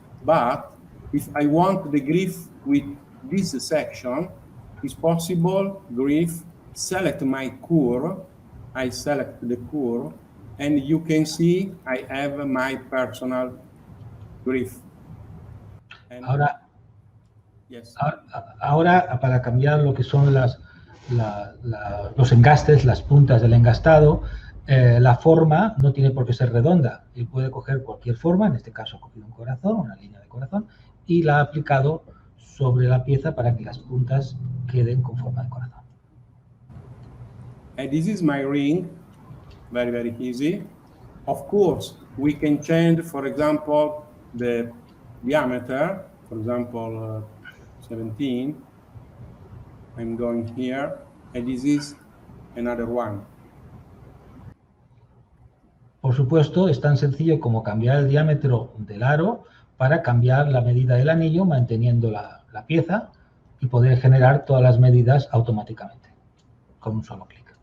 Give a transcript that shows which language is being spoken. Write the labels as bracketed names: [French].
[English] But if I want the griff with this section, it's possible griff, select my curve, I select the curve, and you can see I have my personal griff. And [Spanish] Ahora, [English] yes. [Spanish] ahora, para cambiar lo que son los engastes, las puntas del engastado, la forma no tiene por qué ser redonda. Él puede coger cualquier forma, en este caso ha cogido un corazón, una línea de corazón, y la ha aplicado sobre la pieza para que las puntas queden con forma de corazón. [English] And this is my ring, very, very easy. Of course, we can change, for example, the diameter, for example, 17. I'm going here, and this is another one. [Spanish] Por supuesto, es tan sencillo como cambiar el diámetro del aro para cambiar la medida del anillo, manteniendo la pieza y poder generar todas las medidas automáticamente, con un solo clic.